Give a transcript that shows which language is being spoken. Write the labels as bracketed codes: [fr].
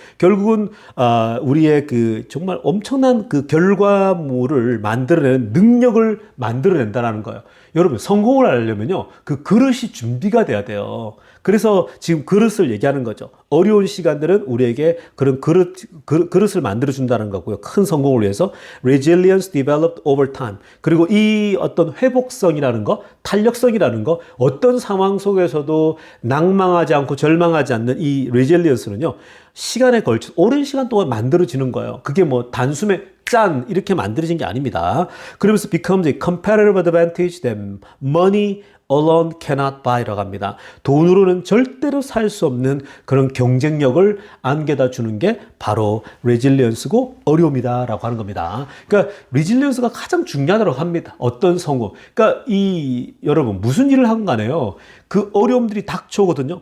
[ko] 결국은 우리의 그 정말 엄청난 그 결과물을 만들어내는 능력을 만들어낸다는 거예요. 여러분, 성공을 하려면요. 그 그릇이 준비가 돼야 돼요. 그래서 지금 그릇을 얘기하는 거죠. 어려운 시간들은 우리에게 그런 그릇을 만들어준다는 거고요. 큰 성공을 위해서. [en] Resilience developed over time. [ko] 그리고 이 어떤 회복성이라는 거, 탄력성이라는 거, 어떤 상황 속에서도 낭망하지 않고 절망하지 않는 이 resilience는요. 시간에 걸쳐 오랜 시간 동안 만들어지는 거예요. 그게 뭐 단숨에 짠 이렇게 만들어진 게 아닙니다. [en] 그러면서 becomes a competitive advantage that money alone cannot buy [ko] 라고 합니다. 돈으로는 절대로 살 수 없는 그런 경쟁력을 안겨다 주는 게 바로 resilience고 어려움이다라고 하는 겁니다. 그러니까 resilience가 가장 중요하다고 합니다. 어떤 성공. 그러니까 여러분 무슨 일을 하건 간에요. 그 어려움들이 닥쳐오거든요.